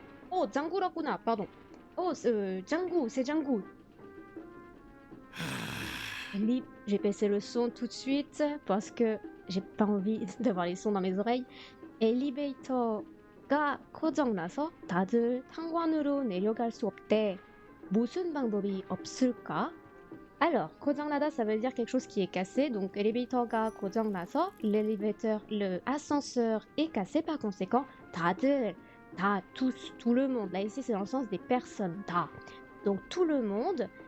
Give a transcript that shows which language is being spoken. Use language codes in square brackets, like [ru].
[fr] Oh, Django라구나, pardon. Oh, Django, c'est Django. J'ai baissé le son tout de suite parce que j'ai pas envie d'avoir les sons dans mes oreilles. [ko] 엘리베이터가 고장나서 다들 상관으로 내려갈 수 없대. 무슨 방법이 없을까? [fr] Alors, 고장나다, ça veut dire quelque chose qui est cassé. Donc, [ko] 엘리베이터가 고장나서 [fr] le ascenseur est cassé. Par conséquent, 다들, tous, tout le monde. Là, ici, c'est dans le sens des personnes. 다. Donc, tout le monde.